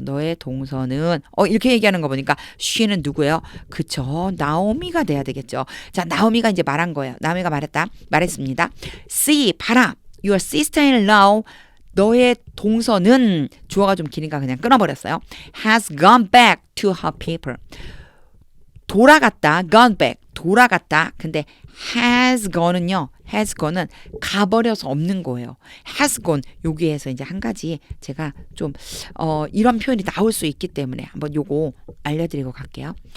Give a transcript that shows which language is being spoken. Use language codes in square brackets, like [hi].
[ko] 너의 동서는 이렇게 얘기하는 거 보니까 she는 누구예요? 그쵸. 나오미가 돼야 되겠죠. 자, 나오미가 이제 말한 거예요. 나오미가 말했습니다. See, 봐라. [en] Your sister-in-law [ko] 너의 동서는 주어가 좀 기니까 그냥 끊어버렸어요. [en] has gone back to her people. [ko] 돌아갔다, gone back, 돌아갔다. 근데 has gone은요, has gone은 가버려서 없는 거예요. has gone, 여기에서 이제 한 가지 제가 좀, 이런 표현이 나올 수 있기 때문에 한번 요거 알려드리고 갈게요.